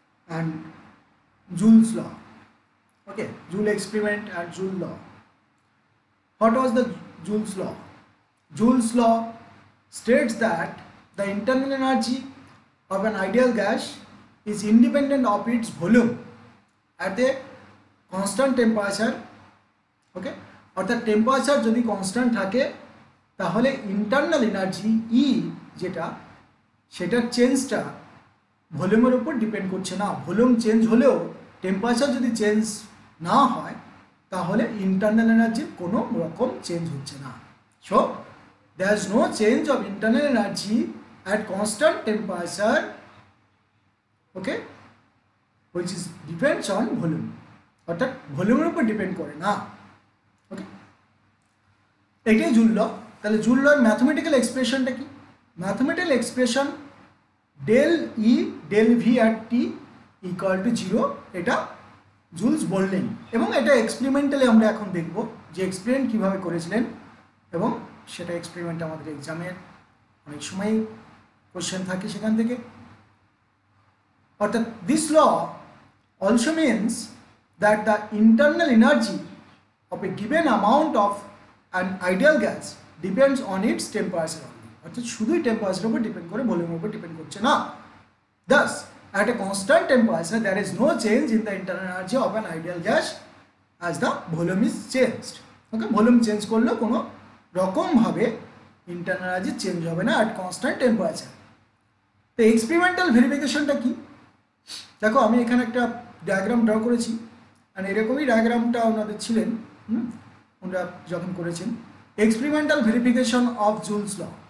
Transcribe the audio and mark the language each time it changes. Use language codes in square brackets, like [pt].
[en] and Joule's law. Okay, Joule experiment and Joule law. What was the Joule's law? Joule's law states that the internal energy of an ideal gas is independent of its volume at a constant temperature. [bn] ওকে, অর্থাৎ temperature যদি constant থাকে তাহলে internal energy ই যেটা সেটার চেঞ্জটা ভলিউমের উপর depend করছে না। ভলিউম চেঞ্জ হলেও টেম্পারেচার যদি চেঞ্জ না হয় তাহলে ইন্টারনাল এনার্জির কোনো রকম চেঞ্জ হচ্ছে না। [en] so there is no change of internal energy at constant temperature, [bn] okay, which is depends on volume, অর্থাৎ ভলিউমের উপর ডিপেন্ড করে না। ওকে, এটাই জুল ল। তাহলে জুল লর ম্যাথমেটিক্যাল এক্সপ্রেশনটা কি? Mathematical expression del E del V at T equal to 0, এটা joules বললেন। এবং এটা এক্সপেরিমেন্টালি আমরা এখন দেখব যে এক্সপেরিমেন্ট কীভাবে করেছিলেন, এবং সেটা এক্সপেরিমেন্ট আমাদের এক্সামের অনেক সময় কোশ্চেন থাকে সেখান থেকে। অর্থাৎ [en] This law also means that the internal energy of a given amount of an ideal gas depends on its temperature only. [bn] অর্থাৎ শুধুই টেম্পারেচারের উপর ডিপেন্ড করে, ভলিউমের উপর ডিপেন্ড করছে না। [en] Thus, at a constant temperature, there is no change in the internal energy of an ideal gas as the volume is changed. [bn] Okay, volume change করলেও কোনো রকমভাবে ইন্টারনাল এনার্জি চেঞ্জ হবে না অ্যাট কনস্ট্যান্ট টেম্পারেচার। তো experimental ভেরিফিকেশনটা কি? দেখো, আমি এখানে একটা ডায়াগ্রাম ড্র করেছি, আর এরকমই ডায়াগ্রামটা ওনাদের ছিলেন, ওনারা যখন করেছেন experimental verification of joules law.